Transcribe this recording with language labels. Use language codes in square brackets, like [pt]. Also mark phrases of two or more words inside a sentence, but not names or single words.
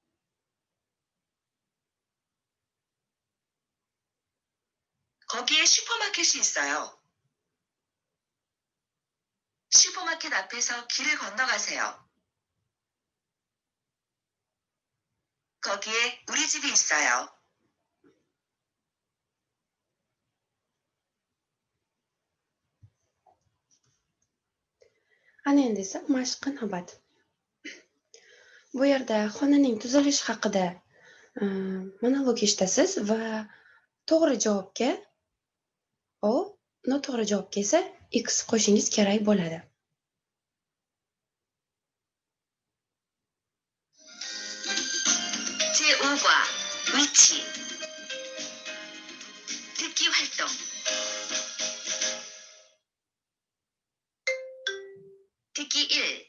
[ko] 거기에 슈퍼마켓이 있어요. 슈퍼마켓 앞에서 길을 건너가세요. 거기에 우리 집이 있어요. [uz] Ana endi esa mashqi navbat. Bu yerda xonaning tuzilishi haqida monolog eshitasiz va to'g'ri javobga O, noto'g'ri javobga esa X qo'shishingiz kerak bo'ladi. [ko] 제5과 위치 듣기 활동 듣기 1.